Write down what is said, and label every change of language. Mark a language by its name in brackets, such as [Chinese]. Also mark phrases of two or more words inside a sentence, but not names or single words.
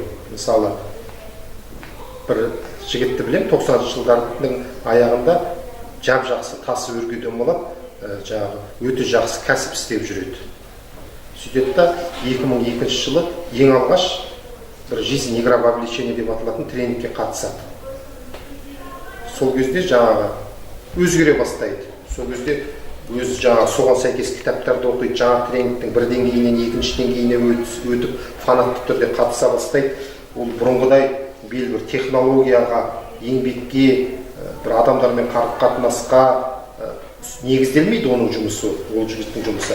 [Kazakh] Мысалы бір жігітті білем, 90-шы жылдардың аяғында жақсы тасы өрге домалап, өте жақсы кәсіп істеп жүреді. Сөйтеді да 2002 жылы ең алғаш бір [Russian] жизнь игра в обличение [Kazakh] деп аталатын тренингке қатысады. Сол кезде өзгере бастайды. Сол кезде өзі соған сәйкес кітаптарды оқиды, тренингтің бір деңгейінен екінші деңгейіне өтіп, фанатты түрде қатыса бастайды. Ол бұрынғыдай белгілі бір технологияға, еңбекке, бір адамдармен қарым-қатынасқа негізделмейді оның жұмысы, ол жігіттің жұмысы.